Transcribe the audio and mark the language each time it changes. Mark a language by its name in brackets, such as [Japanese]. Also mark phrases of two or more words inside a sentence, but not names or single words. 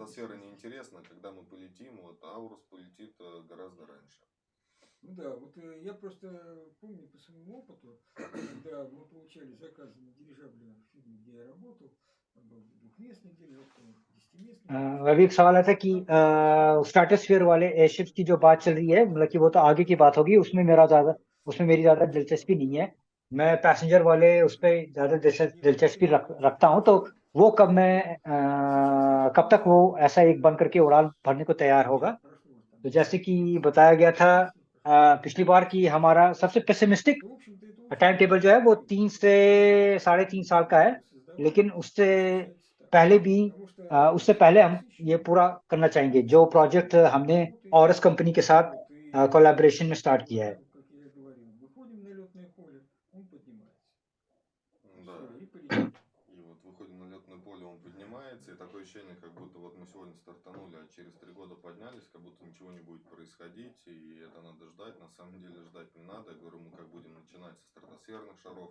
[Russian] стратосфера пессимистично. неинтересно, когда мы полетим, вот Аурус полетит гораздо раньше. Ну да, вот я просто помню по своему опыту, когда мы получали заказы на дирижабле в фирме, где я работал, там был двухместный дирижабль, там 10-местный дирижабль. [Hindi] अभी एक सवाल आता है कि [Russian] Там получалось [Hindi] स्ट्रेटोस्फीयर वाले एयरशिप्स की जो बात चल रही है, मतलब कि वो तो आगे की बात होगी, उसमें मेरी ज्यादा दिलचस्पी नहीं है। मैं पैसेंजर वाले उस पर ज्यादा दिलचस्पी रखता हूँ। तो वो [Russian] сейчас я [Hindi] कब तक [Russian] вспомнил, [Hindi] वो ऐसा एक बन करके उड़ान भरने को तैयार होगा। [Russian] прошло уже там [Hindi] तो [Russian] 10 [Hindi] जैसे [Russian] лет, [Hindi] कि बताया गया था [Russian] 10 лет прошло, [Hindi] पिछली बार की हमारा सबसे पेसिमिस्टिक [Russian] что, в общем-то, это [Hindi] टाइम [Russian] очень [Hindi] टेबल जो है वो [Russian] неплохой [Hindi] 3 से [Russian] показатель для того, [Hindi] 3.5 [Russian] чтобы [Hindi] साल का है, [Russian] создавать [Hindi] लेकिन उससे [Russian] и осуществлять [Hindi] पहले भी [Russian] Потому что [Hindi] उससे पहले हम ये [Russian] насыщенный [Hindi] पूरा करना चाहेंगे जो प्रोजेक्ट हमने [Russian] работает. [Hindi] ऑरस कंपनी के साथ [Russian] Вот, и [Hindi] कोलैबोरेशन में स्टार्ट किया है। [Russian] как я говорил, выходим на летное поле, он поднимается. Да. Все, и полетели. И вот выходим на летное поле, он поднимается, и такое ощущение, как будто вот мы сегодня стартанули, а через 3 года поднялись, как будто ничего не будет происходить, и это надо ждать. На самом деле ждать не надо. Я говорю, мы как будем начинать со стратосферных шаров.